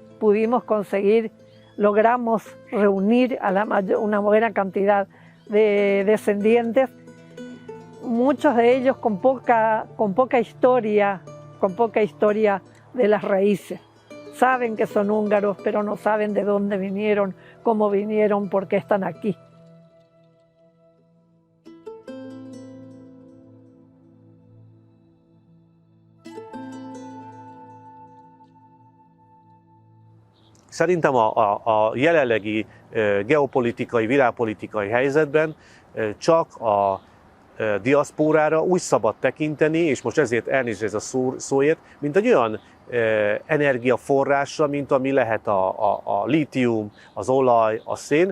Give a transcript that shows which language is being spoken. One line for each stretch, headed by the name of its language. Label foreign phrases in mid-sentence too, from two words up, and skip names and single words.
Spanish: logramos reunir a una buena cantidad de descendientes, muchos de ellos con poca historia de las raíces. Saben que son húngaros, pero no saben de dónde vinieron, cómo vinieron, por qué están aquí.
Hungarian: Szerintem a jelenlegi geopolitikai, világpolitikai helyzetben csak a diaszpórára úgy szabad tekinteni, és most ezért elnézést a szóért, mint egy olyan energiaforrásra, mint ami lehet a lítium, az olaj, a szén.